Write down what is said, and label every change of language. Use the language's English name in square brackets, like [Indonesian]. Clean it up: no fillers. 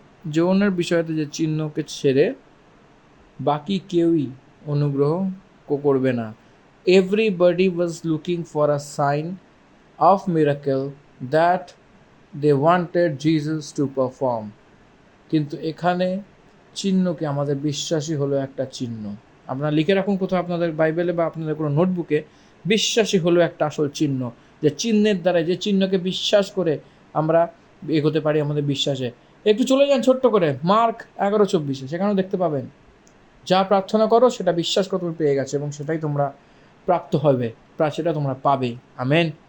[Bangla] যৌনের বিষয়তে যে চিহ্নকে ছেড়ে বাকি কেউই অনুগ্রহ করবে না। [English] Everybody was looking for a sign of miracle that they wanted Jesus to perform. [Bangla] কিন্তু এখানে চিহ্নকে, আমাদের বিশ্বাসী হলো একটা চিহ্ন। আপনারা লিখে রাখুন কোথাও আপনাদের বাইবেলে বা আপনাদের কোনো নোটবুকে, বিশ্বাসী হলো একটা আসল চিহ্ন। যে চিহ্নের দ্বারা, যে চিহ্নকে বিশ্বাস করে আমরা এগোতে পারি আমাদের বিশ্বাসে। একটু চলে যান ছোট্ট করে মার্ক 11:24, সেখানেও দেখতে পাবেন, যা প্রার্থনা করো সেটা বিশ্বাস করে তুমি পেয়ে গেছে এবং সেটাই তোমরা প্রাপ্ত হবে, সেটা তোমরা পাবে। আমেন।